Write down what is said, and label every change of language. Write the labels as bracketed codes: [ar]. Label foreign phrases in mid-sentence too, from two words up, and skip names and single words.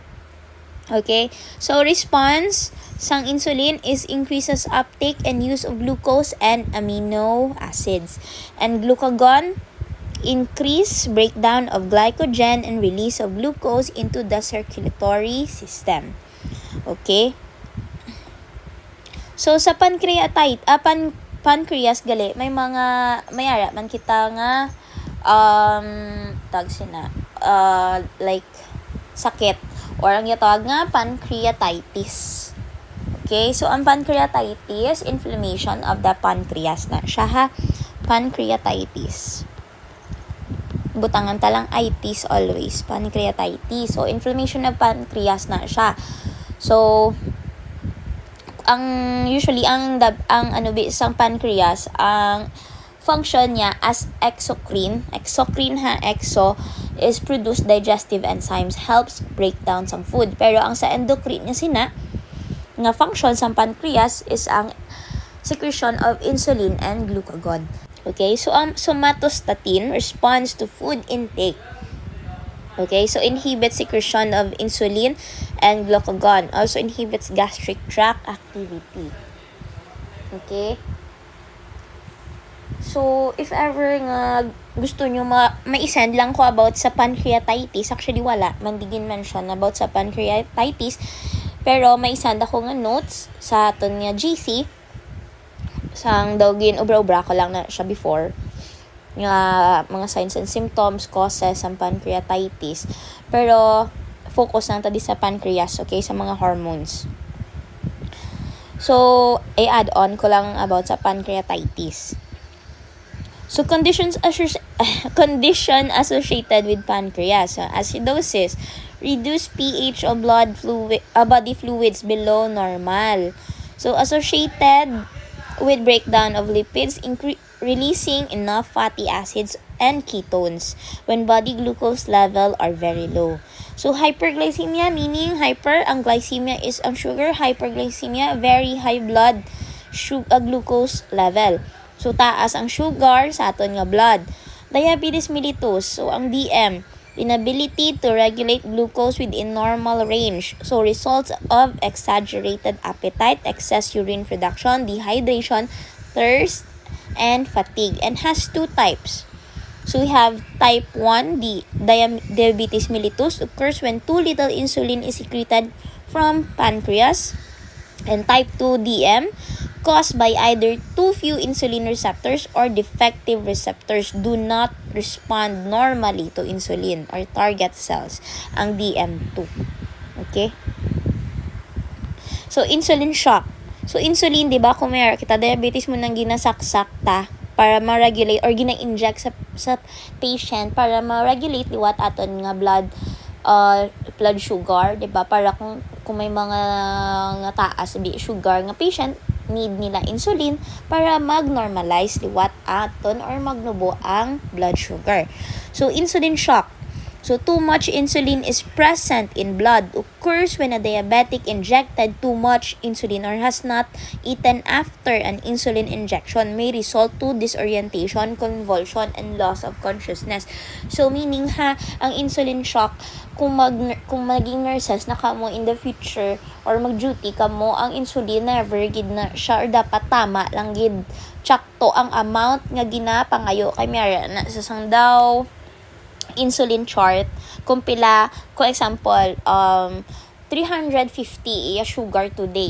[en] Okay? So, response sang insulin is increases uptake and use of glucose and amino acids. And glucagon increase breakdown of glycogen and release of glucose into the circulatory system. Okay? So, [hil] sa pancreas gali, may ara man kita nga like sakit or ang yatawag nga pancreatitis. [en] Okay, so ang pancreatitis, inflammation of the pancreas [hil] na siya ha. [en] Pancreatitis. [hil] Butangan talang itis always. Pancreatitis. [en] So, inflammation of pancreas [hil] na siya. [en] So, [hil] ang isang [en] pancreas, ang function niya as exocrine ha, exo is produce digestive enzymes, helps break down some food. [hil] Pero ang sa endocrine niya nga function sa pancreas is ang [en] secretion of insulin and glucagon. Okay, so ang somatostatin responds to food intake. Okay, so inhibits secretion of insulin and glucagon. Also inhibits gastric tract activity. Okay. [hil] So, if ever nga gusto nyo ma-send lang ko about sa pancreatitis, actually wala, mandigin man siya about sa pancreatitis, pero may send ako nga notes sa aton nga GC, sang daw ubra-ubra ko lang na siya before, nga mga [en] signs and symptoms, [hil] causes ng pancreatitis, pero focus lang tadi sa pancreas, okay, sa mga hormones. So, i-add on ko lang about sa pancreatitis. [en] So, condition associated with pancreas. So, acidosis, reduced pH of body fluids below normal. So, associated with breakdown of lipids, releasing enough fatty acids and ketones when body glucose level are very low. So, hyperglycemia, meaning ang glycemia is ang sugar, hyperglycemia, very high blood glucose level. [hil] So, taas ang sugar sa aton nga blood. [en] Diabetes mellitus, so ang DM, inability to regulate glucose within normal range. So, results of exaggerated appetite, excess urine production, dehydration, thirst, and fatigue. And has two types. So, we have type 1, diabetes mellitus, occurs when too little insulin is secreted from pancreas. And type 2, DM, caused by either too few insulin receptors or defective receptors do not respond normally to insulin or target cells, ang DM2. Okay? So, insulin shock. [hil] So, insulin, di ba, kung may kita diabetes mo nang ginasaksak ta para ma-regulate or gina-inject sa patient para ma-regulate liwat aton nga [en] blood sugar, [hil] di ba? Para kung may mga nga taas sugar nga patient, need nila insulin para mag-normalize liwat aton or magnubo ang [en] blood sugar. So, insulin shock. So, too much insulin is present in blood. Occurs when a diabetic injected too much insulin or has not eaten after an insulin injection, may result to disorientation, convulsion, and loss of consciousness. [hil] So, meaning ang [en] insulin shock, [hil] kung maging nurses na ka mo [en] in the future [hil] or mag-duty ka mo, ang insulin never gid na siya or dapat tama lang gid. Tsakto ang amount nga ginapangayo kay Mara na sa sang daw [en] insulin chart [hil] kung pila, kung example 350 sugar today.